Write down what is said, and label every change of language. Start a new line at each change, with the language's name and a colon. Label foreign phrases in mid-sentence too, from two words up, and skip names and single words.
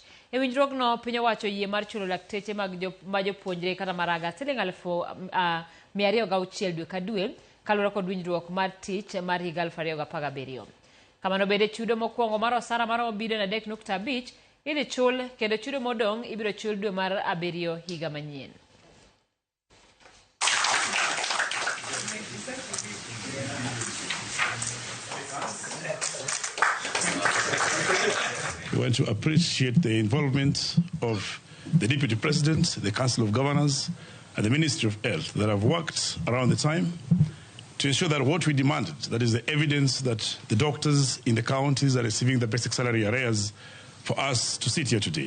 Luo (Kenya and Tanzania): E winjruokno piny owacho yie mar chulo lakteche ma jopuonjre kata maraga $206,000 dwe ka dwe kaluwore kod winjruok mar tich mar higa 2017. Kamano bende chudo mokwongo mar osara maromo $3.5 idhi chul kendo chudo modong' ibiro chul dwe mar 7 higa manyien.
English: We want to appreciate the involvement of the Deputy President, the Council of Governors, and the Ministry of Health that have worked around the time to ensure that what we demanded, that is the evidence that the doctors in the counties are receiving the basic salary arrears, for us to sit here today.